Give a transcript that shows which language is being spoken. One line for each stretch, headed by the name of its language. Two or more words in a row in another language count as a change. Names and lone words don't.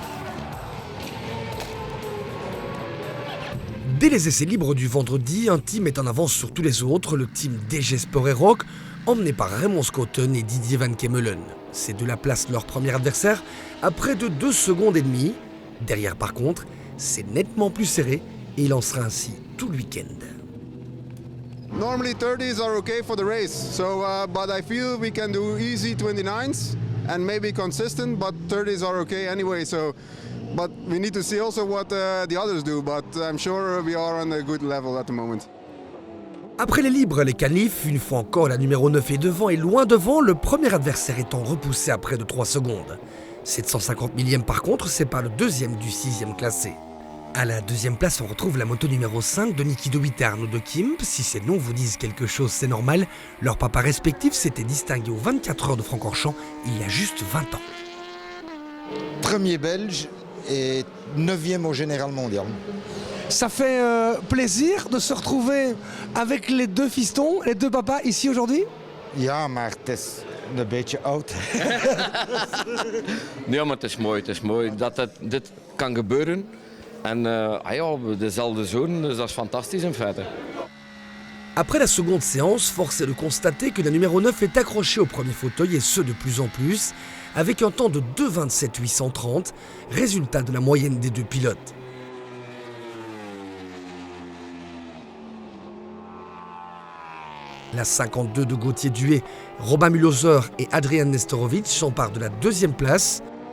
French: Dès les essais libres du vendredi, un team est en avance sur tous les autres, le team DG Sport et Rock, emmené par Raymond Schouten et Didier Van Kemmelen. Ces deux-là placent leur premier adversaire à près de 2 secondes et demie. Derrière par contre, c'est nettement plus serré et il en sera ainsi tout le week-end.
English: Normally 30s are okay for the race, so but I feel we can do easy 29s and maybe consistent, but 30s are okay anyway. But we need to see also what the others do, but I'm sure we are on a good level at the moment.
French: Après les libres, les qualifs, une fois encore la numéro 9 est devant et loin devant, le premier adversaire étant repoussé à près de 3 secondes. 750 millième par contre, c'est pas le deuxième du 6e classé. À la 2e place, on retrouve la moto numéro 5 de Niki de Witte et Arnaud de Kimp. Si ces noms vous disent quelque chose, c'est normal. Leurs papas respectifs s'étaient distingués aux 24 heures de Francorchamps il y a juste 20 ans. Premier belge et 9e au général mondial. Ça fait plaisir de se retrouver avec les 2 fistons, les 2 papas ici aujourd'hui.
Dutch: Ja, maar het is een beetje oud. Nee, maar het is mooi dat dit kan gebeuren. En dezelfde zoon, dus dat is fantastisch in feite.
French: Après la seconde séance, force est de constater que la numéro 9 est accrochée au premier fauteuil et ce de plus en plus, avec un temps de 2,27 830, résultat de la moyenne des 2 pilotes. La 52 de Gauthier Duet, Robin Mühlhäuser et Adrian Nestorovic s'emparent de la 2e place.